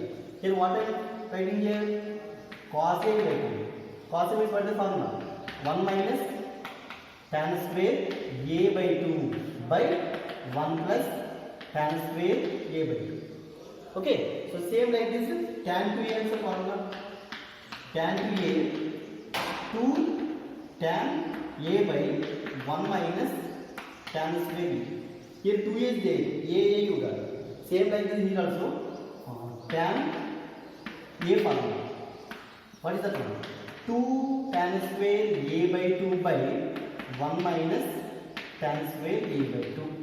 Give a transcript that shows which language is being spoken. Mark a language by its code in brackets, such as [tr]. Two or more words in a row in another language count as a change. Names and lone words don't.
[en] Here what I am writing here? Cos a writing. Cos a means what is the formula? 1 minus tan square a by 2 by 1 plus tan square a by 2. Okay, so same like this, tan 2a is the formula. Tan 2a 2 tan a by 1 minus tan square a. Here 2a is there, a you got. Same like this here also, tan a formula. What is that one? 2 tan square a by 2 by 1 minus tan square a by 2.